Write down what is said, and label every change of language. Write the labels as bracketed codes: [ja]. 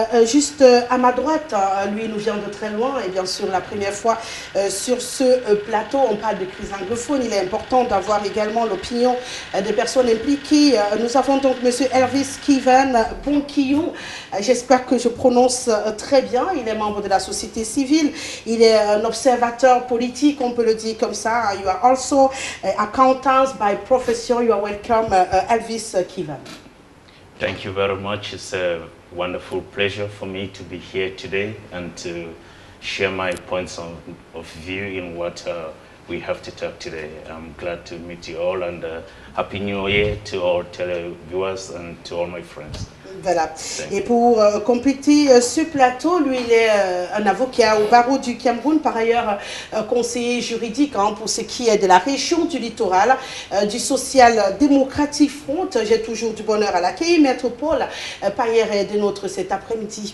[fr] Juste à ma droite, lui nous vient de très loin et bien sûr la première fois sur ce plateau on parle de crise anglophone. Il est important d'avoir également l'opinion des personnes impliquées. Nous avons donc monsieur Elvis Kivan Bonkiyou. J'espère que je prononce très bien. Il est membre de la société civile, il est un observateur politique, on peut le dire comme ça. [en] You are also accountant by profession. You are welcome, Elvis Kivan. Thank you very much. It's a wonderful pleasure for me to be here today and to share my points of view in what we have to talk today. I'm glad to meet you all and Happy New Year to all televiewers and to all my friends. [fr] Voilà. Et pour compléter ce plateau, lui, il est un avocat au barreau du Cameroun, par ailleurs conseiller juridique pour ce qui est de la région du littoral, du Social Democratic Front. J'ai toujours du bonheur à l'accueillir. Maître Paul Payer est de notre cet après-midi.